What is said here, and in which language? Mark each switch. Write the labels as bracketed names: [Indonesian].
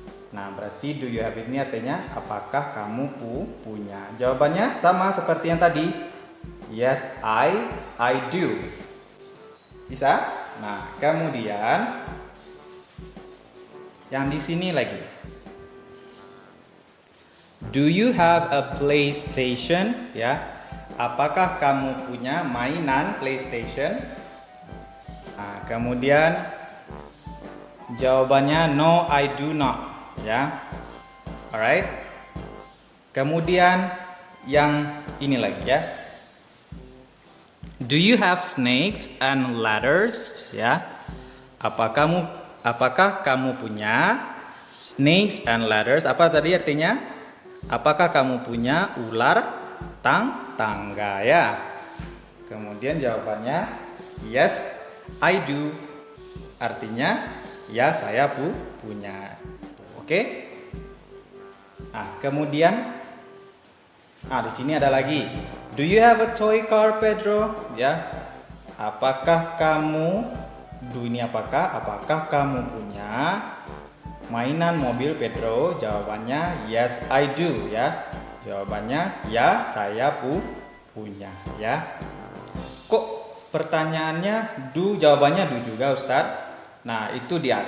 [Indonesian] Nah, berarti [English] do you have [Indonesian] ini artinya apakah kamu punya. Jawabannya sama seperti yang tadi. [English] Yes, I do. [Indonesian] Bisa? Nah, kemudian yang di sini lagi. [English] Do you have a PlayStation? [Indonesian] Ya. Apakah kamu punya mainan PlayStation? Nah, kemudian jawabannya [English] no, I do not [Indonesian] ya. Alright. Kemudian yang ini lagi ya. [English] Do you have snakes and ladders ya? [Indonesian] Apakah kamu punya snakes and ladders? Apa tadi artinya? Apakah kamu punya ular tangga ya? Kemudian jawabannya [English] yes, I do. [Indonesian] Artinya ya saya punya. Oke? Nah, kemudian di sini ada lagi. [English] Do you have a toy car, Pedro? [Indonesian] Ya. Apakah kamu apakah kamu punya mainan mobil, Pedro? Jawabannya [English] yes, I do [Indonesian] ya. Jawabannya ya saya punya ya. Kok pertanyaannya do, jawabannya do juga, Ustadz? Nah, itu dia.